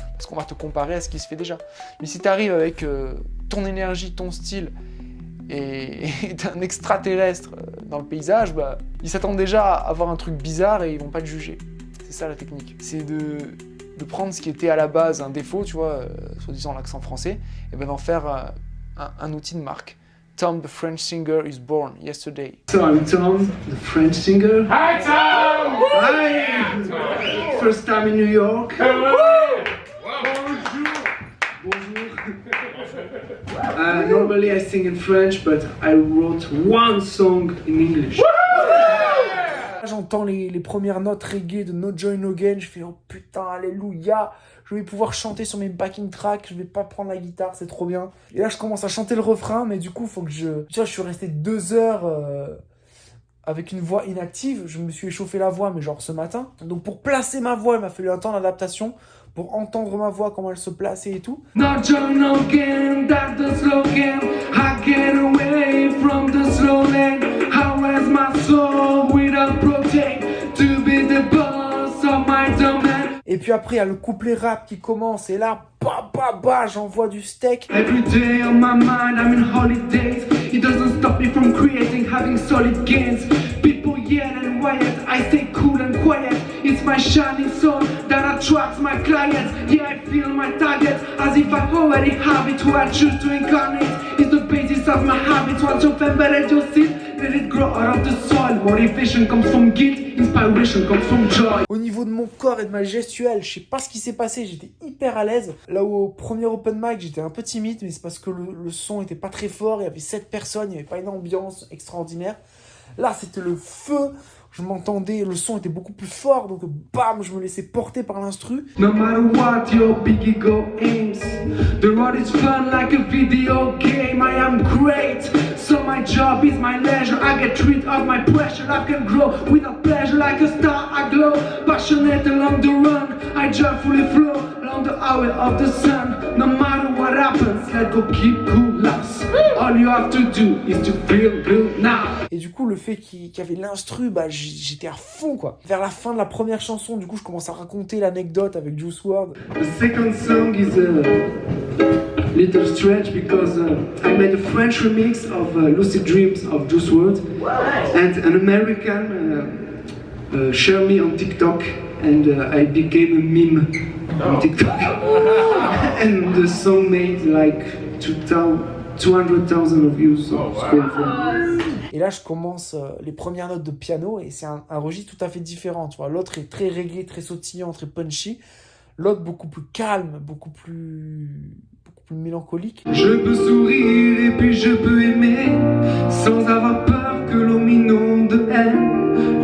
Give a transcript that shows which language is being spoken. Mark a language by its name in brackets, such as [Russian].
[French] Parce qu'on va te comparer à ce qui se fait déjà. Mais si tu arrives avec ton énergie, ton style, et t'es un extraterrestre dans le paysage, bah, ils s'attendent déjà à avoir un truc bizarre et ils vont pas te juger. C'est ça la technique. C'est de prendre ce qui était à la base un défaut, tu vois, soi-disant l'accent français, et ben d'en faire un outil de marque. [English] Tom, the French singer, is born yesterday. So I'm Tom, the French singer. Hi, Tom. Hi. First time in New York. Normally I sing in French, but I wrote one song in English. [French] J'entends les premières notes reggae de No Joy No Gain, je fais oh putain, alléluia, je vais pouvoir chanter sur mes backing tracks, je vais pas prendre la guitare, c'est trop bien. Et là je commence à chanter le refrain, mais du coup faut que tu vois, je suis resté 2 heures avec une voix inactive, je me suis échauffé la voix, mais genre ce matin. Donc pour placer ma voix, il m'a fallu un temps d'adaptation, pour entendre ma voix, comment elle se plaçait et tout. [English] No joy no gain, that's the slogan. I get away from the slow lane. How is my soul without protect to be the boss of my domain? Et puis après, il y a le couplet rap qui commence, et là, bah, j'envoie du steak. Every day on my mind, I'm in holidays. It doesn't stop me from creating, having solid gains. People yell and riot, I stay cool and quiet. It's my shining soul that attracts my clients. Yeah, I feel my target as if I already have it. Who I choose to incarnate is the basis of my habits. Once you've embedded your seed, let it grow out of the soil. Motivation comes from guilt, inspiration comes from joy. [French] Au niveau de mon corps et de ma gestuelle, je sais pas ce qui s'est passé, j'étais hyper à l'aise. Là où au premier open mic, j'étais un peu timide, mais c'est parce que le son était pas très fort, il y avait 7 personnes, il n'y avait pas une ambiance extraordinaire. Là, c'était le feu. Je m'entendais, le son était beaucoup plus fort, donc bam, je me laissais porter par l'instru. [English] No matter what your big ego aims, the road is fun like a video game. I am great, so my job is my leisure. I get rid of my pressure, I can grow without pleasure. Like a star I glow, passionate along the run. I joyfully flow along the highway of the sun. No matter what what happens, let's go keep cool loss. All you have to do is to feel good now. [French] Et du coup, le fait qu'il y avait l'instru, bah, j'étais à fond, quoi. Vers la fin de la première chanson, du coup, je commence à raconter l'anecdote avec Juice WRLD. [English] The second song is a little strange because I made a French remix of Lucid Dreams of Juice WRLD, and an American shared me on TikTok, and I became a meme on TikTok. And the song made like 200,000 views. So it's pretty fun. [French] Et là, je commence les premières notes de piano, et c'est un registre tout à fait différent, tu vois. L'autre est très reggae, très sautillant, très punchy. L'autre, beaucoup plus calme, beaucoup plus mélancolique. Je peux sourire et puis je peux aimer, sans avoir peur que l'on m'inonde de haine.